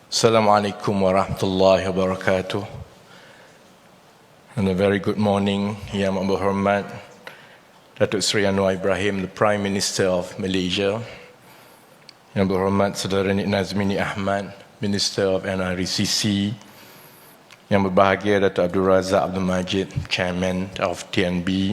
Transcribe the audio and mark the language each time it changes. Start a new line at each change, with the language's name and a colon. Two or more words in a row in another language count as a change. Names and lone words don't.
Arabic: السلام عليكم ورحمة الله وبركاته.
English: And a very good morning,
Malay: Yang Berhormat Dato Seri Anwar Ibrahim,
English: the Prime Minister of Malaysia.
Malay: Yang Berhormat Saudara Nik Nazmini Ahmad,
English: Minister of NRCC.
Malay: Yang berbahagia Dato Abdul Razak Abdul Majid,
English: Chairman of TNB.